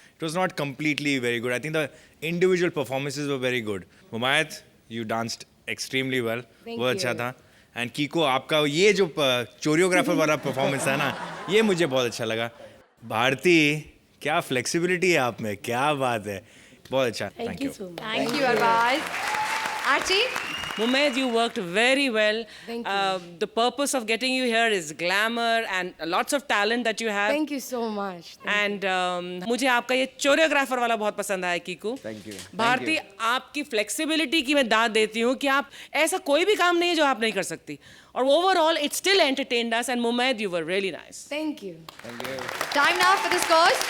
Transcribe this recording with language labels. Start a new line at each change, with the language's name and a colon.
English: It was not completely very good. I think the individual performances were very good. Mumaith, you danced extremely well,
Hindi: वो अच्छा था. And कीको, आपका ये जो choreographer वाला परफॉर्मेंस था ना, ये मुझे बहुत अच्छा लगा. भारती, क्या फ्लेक्सिबिलिटी है आप में, क्या बात है, बहुत अच्छा.
English: Thank you. Thank you Arbaaz. Archi, Mumaid, you worked very well. Thank you. The purpose of getting you here is glamour and lots of talent that you have. Thank you so much.
Hindi: And मुझे आपका ये choreographer वाला बहुत पसंद आया Kiku.
English: Thank you.
Hindi: Bharti, आपकी flexibility की मैं दाद देती हूँ कि आप ऐसा कोई भी काम नहीं है जो आप नहीं कर सकती.
English: और overall it still entertained us. And Mumaith, you were really nice. Thank you. Time now for the scores.